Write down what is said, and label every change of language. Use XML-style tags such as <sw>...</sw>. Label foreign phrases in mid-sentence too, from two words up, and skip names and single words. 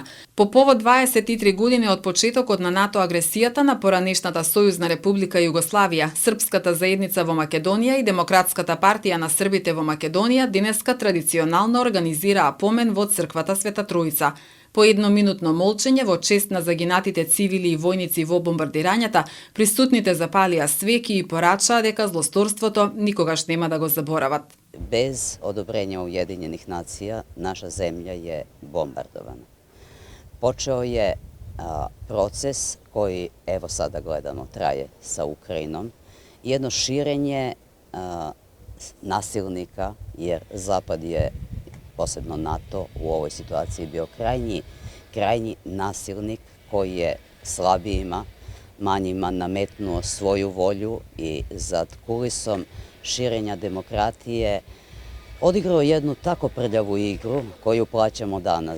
<mk>По повод 23 години од почетокот на НАТО агресијата на поранешната Сојузна република Југославија, Српската заедница во Македонија и Демократската партија на србите во Македонија денеска традиционално организираа помен во црквата Света Тројца. По едноминутно молчење во чест на загинатите цивили и војници во бомбардирањата, присутните запалија свеки и порачаа дека злосторството никогаш нема да го заборават.</mk> <sr>Без одобрења Уjedinjenih nacija наша земја je bombardovana. Počeo je proces koji, evo sada gledamo, traje sa Ukrajinom. Jedno širenje nasilnika, jer Zapad je, posebno NATO, u ovoj situaciji bio krajnji nasilnik koji je slabijima, manjima nametnuo svoju volju i zad kulisom širenja demokratije odigrao jednu tako prljavu igru koju plaćamo danas.</sr>